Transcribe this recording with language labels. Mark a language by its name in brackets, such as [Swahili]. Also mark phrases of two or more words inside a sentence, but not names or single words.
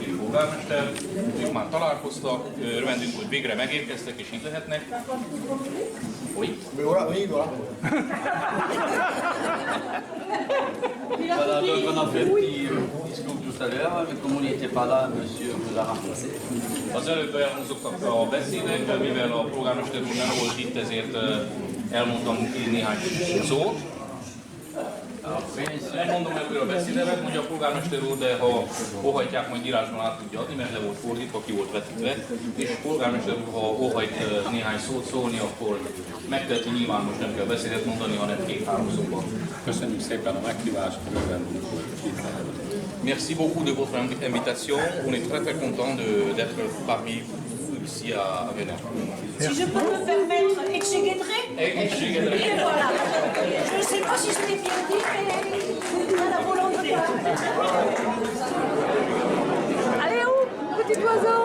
[Hungarian] polgármester, ők már találkoztak, örvendünk, hogy végre megérkeztek és itt lehetnek. [French] Oui. Voilà. Voilà, donc on a fait un petit discours tout à l'heure, mais comme on n'était pas là, monsieur vous a remplacé. [Hungarian] Az előbb elhangzottak a beszédek, mivel a polgármester úr nem volt itt, ezért elmondtam néhány szót. Elmondom ebből a beszédemet, mondja a polgármester úr, de ha óhajtják, majd írásban át tudja adni, mert le volt fordítva, ki volt vetítve, és a polgármester úr, ha óhajt néhány szót szólni, akkor megteheti, nyilván most nem kell beszédet mondani, hanem 2-3 szóban. Köszönjük szépen a meghívást, örvendünk, hogy itt lehetünk. [French] Merci beaucoup de votre invitation. On est très content d'être parmi vous ici à Veneur. Si je peux me permettre, Ekshegedre. Et voilà. Je ne sais pas si je l'ai bien dit, mais c'est à la volonté. Allez, où petit oiseau?